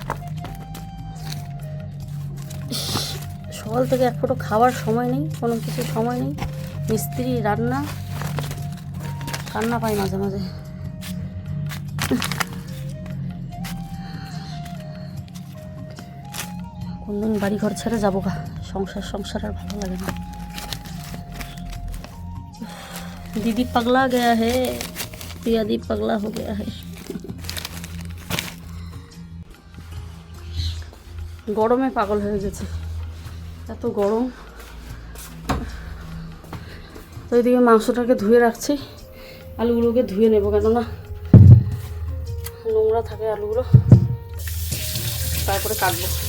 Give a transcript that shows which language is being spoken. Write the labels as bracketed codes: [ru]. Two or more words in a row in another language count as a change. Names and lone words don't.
[bn] সকাল থেকে এক ফোঁটো খাওয়ার সময় নেই, কোনো কিছু সময় নেই, মিস্ত্রি রান্না, কান্না পাই মাঝে মাঝে। কোনদিন বাড়ি ঘর ছেড়ে যাবো গা, সংসার আর ভালো লাগে না। [hi] दीदी पगला गया है, पियादी पगला हो गया है। [bn] গরমে পাগল হয়ে গেছে, এত গরম। তো এদিকে মাংসটাকে ধুয়ে রাখছি, আলুগুলোকে ধুয়ে নেবো, কেননা নোংরা থাকে আলুগুলো, তারপরে কাটবো।